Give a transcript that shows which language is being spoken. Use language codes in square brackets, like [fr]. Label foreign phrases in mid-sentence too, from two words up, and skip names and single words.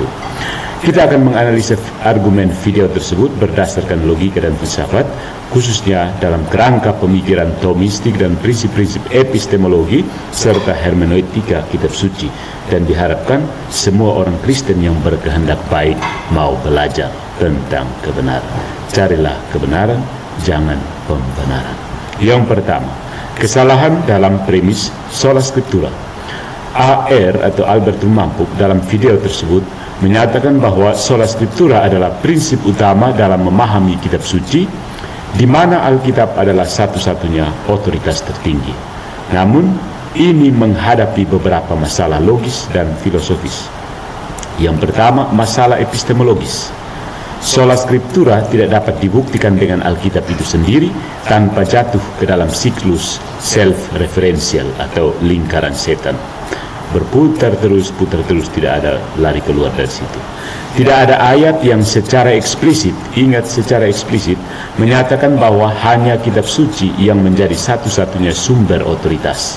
[id] Kita akan menganalisa argumen video tersebut berdasarkan logika dan filsafat, khususnya dalam kerangka pemikiran Thomistik dan prinsip-prinsip epistemologi serta hermeneutika kitab suci, dan diharapkan semua orang Kristen yang berkehendak baik mau belajar tentang kebenaran. Carilah kebenaran, jangan pembenaran. Yang pertama, kesalahan dalam premis [la] sola scriptura. [id] AR atau Albert Rumampuk dalam video tersebut menyatakan bahwa [la] sola scriptura [id] adalah prinsip utama dalam memahami kitab suci, di mana Alkitab adalah satu-satunya otoritas tertinggi. Namun, ini menghadapi beberapa masalah logis dan filosofis. Yang pertama, masalah epistemologis. [la] Sola scriptura [id] tidak dapat dibuktikan dengan Alkitab itu sendiri tanpa jatuh ke dalam siklus self-referential atau lingkaran setan. Berputar terus, putar terus, tidak ada lari keluar dari situ. Tidak ada ayat yang secara eksplisit, ingat secara eksplisit, menyatakan bahwa hanya kitab suci yang menjadi satu-satunya sumber otoritas.